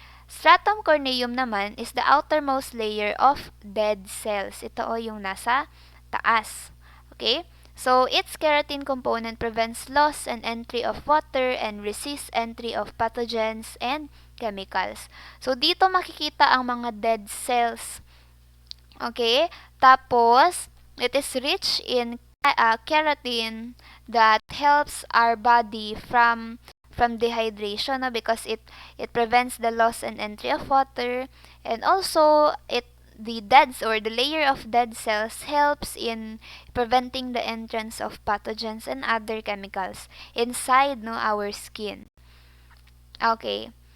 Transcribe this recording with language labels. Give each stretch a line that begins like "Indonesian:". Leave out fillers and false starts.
English: Stratum corneum naman is the outermost layer of dead cells.
Filipino: Ito yung nasa taas. Okay?
English: So, its keratin component prevents loss and entry of water and resists entry of pathogens and chemicals.
Filipino: So, dito makikita ang mga dead cells. Okay?
English: Tapos, it is rich in keratin that helps our body from dehydration, no? Because it prevents the loss and entry of water, and also the dead or the layer of dead cells helps in preventing the entrance of pathogens and other chemicals inside our skin. Okay.